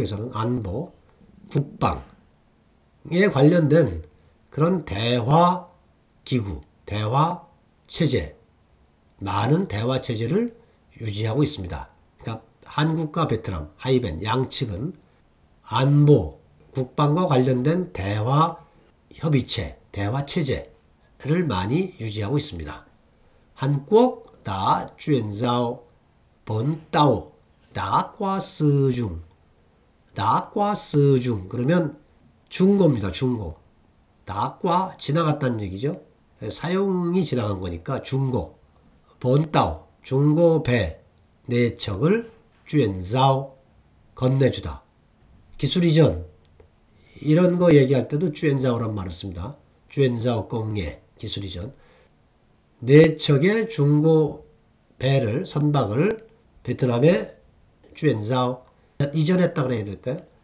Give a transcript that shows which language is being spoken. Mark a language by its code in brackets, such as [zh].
[ko] 여기서는 안보, 국방에 관련된 그런 대화 기구, 대화 체제, 많은 대화 체제를 유지하고 있습니다. 그러니까 한국과 베트남, 하이벤 양측은 안보, 국방과 관련된 대화 협의체, 대화 체제를 많이 유지하고 있습니다. [vi] 한국 đã chuyển giao 4 tàu đã qua sử dụng. đã qua sử dụng [ko] 그러면 중고입니다. 중고. [vi] đã qua [ko] 지나갔다는 얘기죠. 사용이 지나간 거니까 중고, 본따오, 중고 배 4척을 쭈엔자오 건네주다. 기술 이전 이런 거 얘기할 때도 쭈엔자오란 말을 씁니다. 쭈엔자오 공예 기술 이전 4척의 중고 배를 선박을 베트남에 쭈엔자오 이전했다 그래야 될까요?